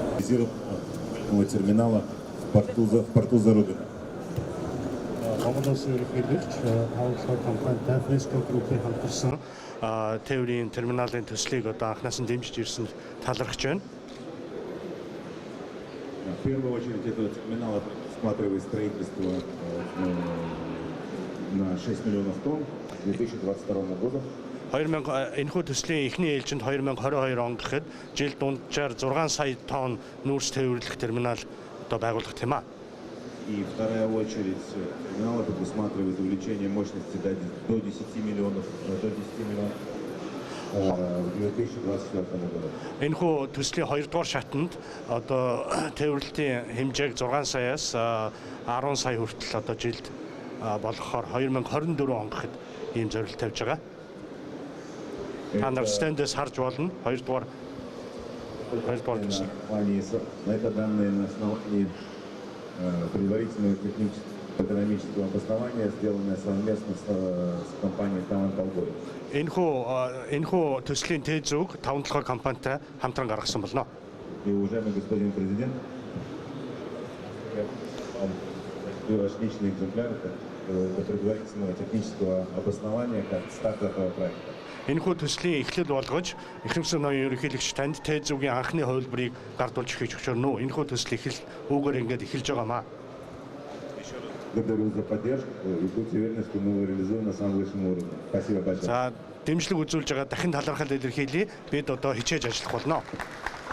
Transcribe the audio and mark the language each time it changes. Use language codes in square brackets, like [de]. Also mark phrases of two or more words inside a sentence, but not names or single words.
[ru] спроектированного терминала в порту Зарубина. [mn] Монголоос ерөнхийлөгч агуулгын компанитай Fresco Group-ийн хамтарсан тээврийн терминалын төслийг одоо анхнаас нь дэмжиж ирсэн талархаж байна. [ru] В первую очередь этого терминала предусматривает строительство на 6 миллионов тонн к 2022 году. [mn] 2000 энэхүү төслийн эхний ээлжинд 2022 он гэхэд жил дунджаар 6 сая тонн нүүрс тээвэрлэх терминал одоо байгуулах тийм аа. [ru] И вторая очередь терминала предусматривает увеличение мощности до 10 миллионов в 2024 году. [mn] Энэхүү төслийн 2 дугаар шатанд одоо тээвэрлэлтийн хэмжээг 6 саяас 10 сая хүртэл одоо жилд болгохоор 2024 он гэхэд ийм зорилт тавьж байгаа. Та нар стэндээс харж болно 2 дугаар төсөл. [ru] На это данные на основании предварительного технического обоснования, сделанное совместно с компанией Таван Толгой. [mn] Энэхүү төслийн тээзүүг 5 компанитай хамтран гаргасан болно. [ru] И уважаемый господин президент, ваш личный экземпляр предварительного технического обоснования как старт этого проекта. [mn] Энэхүү төслийн эхлэл болгож Эхлэмсэн ноён ерөнхийлөгч танд тээзүүгийн анхны хувилбарыг гардуулж өгч өчөрнө. Энэхүү төсөл үүгээр ингээд эхэлж байгаамаа. [ru] Благодарю за поддержку и будьте уверены, что мы его реализуем на самом высшем уровне. Спасибо большое. [mn] За, дэмжлэг үзүүлж байгаа дахин талархал илэрхийлье. Бид одоо хичээж ажиллах болно.